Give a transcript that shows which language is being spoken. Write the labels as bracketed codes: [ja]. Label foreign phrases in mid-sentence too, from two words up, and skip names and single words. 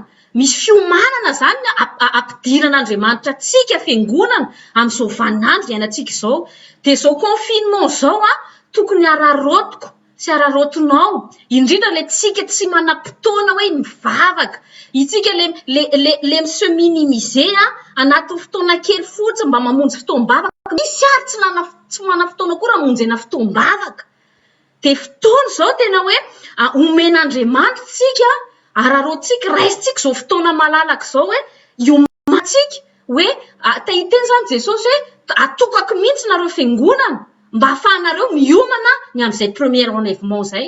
[mg] Misy fiomanana zany ampidiran'Andriamanitra tsika fiangonana amin'izao vaninandro iainantsika izao. Dia izao confinement izao tokony ararotiko sy ararotinao. Indrindra ilay tsika tsy manam-potoana hoe mivavaka. Itsika le [fr] se minimiser [mg] anatin'ny fotoana kely fotsiny mba mamonjy fotoam-bavaka. Misy ary tsy mana-fotoana koa raha monjena fotoam-bavaka. Dia fotoana izao tena hoe omen'Andriamanitra tsika ararotsika raisitsika izao fotoana malalaka izao hoe iomantsika hoe tahiteny zany Jesosy hoe atokako mihitsy nareo fiangonana mba ahafahanareo miomana ny amin'izay [fr] premier enlèvement [mg] izay.